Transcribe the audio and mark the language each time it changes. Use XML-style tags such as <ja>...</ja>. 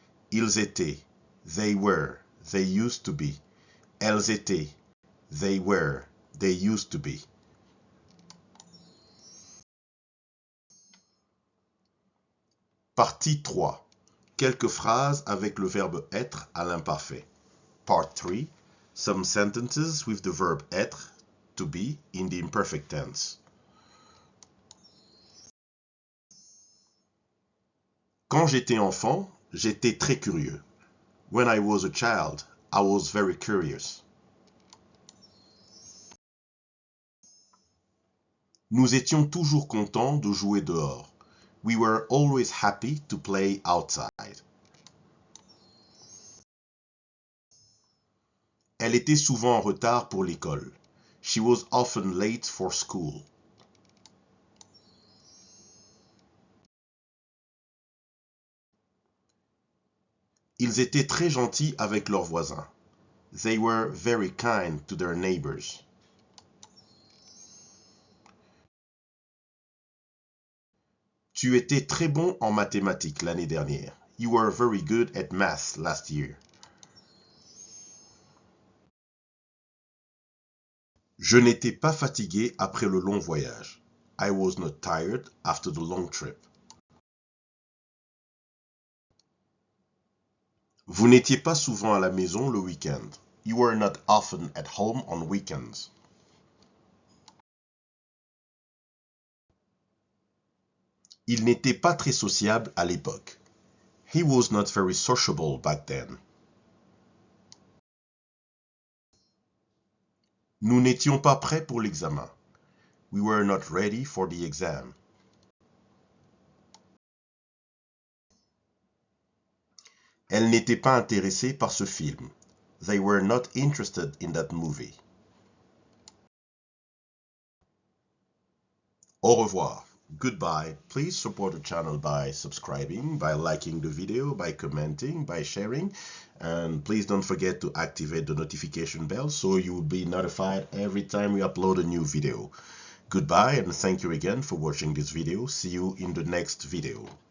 <fr>Ils étaient,</fr> <en>they were, they used to be.</en> <fr>Elles étaient,</fr> <en>they were, they used to be.</en> <fr>Partie 3. Quelques phrases avec le verbe être à l'imparfait.</fr> <en>Part 3. Some sentences with the verb être, to be, in the imperfect tense.</en> <fr>Quand j'étais enfant, j'étais très curieux.</fr> <en>When I was a child, I was very curious.</en> <fr>Nous étions toujours contents de jouer dehors.</fr> <en>We were always happy to play outside.</en> <fr>Elle était souvent en retard pour l'école.</fr> <en>She was often late for school.</en> <fr>Ils étaient très gentils avec leurs voisins.</fr> <en>They were very kind to their neighbors.</en> <fr>Tu étais très bon en mathématiques l'année dernière.</fr> <en>You were very good at math last year.</en> <fr>Je n'étais pas fatigué après le long voyage.</fr> <en>I was not tired after the long trip.</en> <fr>Vous n'étiez pas souvent à la maison le week-end.</fr> <en>You were not often at home on weekends.</en> <fr>Il n'était pas très sociable à l'époque.</fr> <en>He was not very sociable back then.</en> <fr>Nous n'étions pas prêts pour l'examen.</fr> <en>We were not ready for the exam.</en> <fr>Elles n'étaient pas intéressées par ce film.</fr> <en>They were not interested in that movie.</en> <fr>Au revoir.</fr> <en>Goodbye. Please support the channel by subscribing, by liking the video, by commenting, by sharing. And please don't forget to activate the notification bell so you will be notified every time we upload a new video. Goodbye and thank you again for watching this video. See you in the next video.</en>